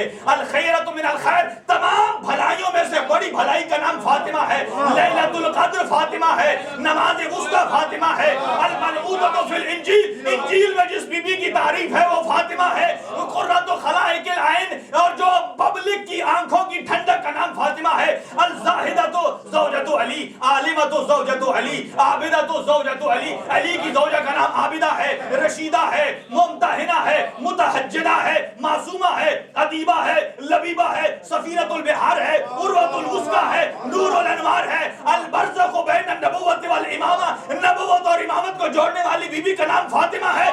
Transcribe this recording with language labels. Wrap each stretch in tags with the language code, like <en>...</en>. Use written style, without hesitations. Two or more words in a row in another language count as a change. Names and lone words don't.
<ar>الخیرۃ من الخیر،</ar> <ur>تمام بھلائیوں میں سے بڑی بھلائی کا نام فاطمہ ہے۔ لیلۃ القدر فاطمہ ہے۔ نماز وسطیٰ فاطمہ ہے۔</ur> <ar>المنعوتۃ فی الانجیل،</ar> <ur>انجیل میں جس بی بی کی تعریف ہے وہ فاطمہ ہے۔</ur> <ar>قرۃ خلائق العین،</ar> <ur>اور جو پبلک کی آنکھوں کی ٹھنڈک کا نام فاطمہ ہے۔</ur> <ar>الزاہدۃ زوجۃ علی، عالمۃ زوجۃ علی، عابدۃ زوجۃ علی،</ar> <ur>علی کی زوجہ کا نام عابدہ ہے۔ رشیدہ ہے، ممتحنہ ہے، متحجدہ ہے، معصومہ ہے، ادیبہ ہے، لبیبہ ہے،</ur> <ar>سفینۃ البحار</ar> <ur>ہے،</ur> <ar>عروۃ الوثقیٰ</ar> <ur>ہے،</ur> <ar>نور الانوار</ar> <ur>ہے۔</ur> <ar>البرزخ بین النبوۃ والامامہ،</ar> <ur>نبوت اور امامت کو جوڑنے والی بی بی کا نام فاطمہ ہے۔</ur>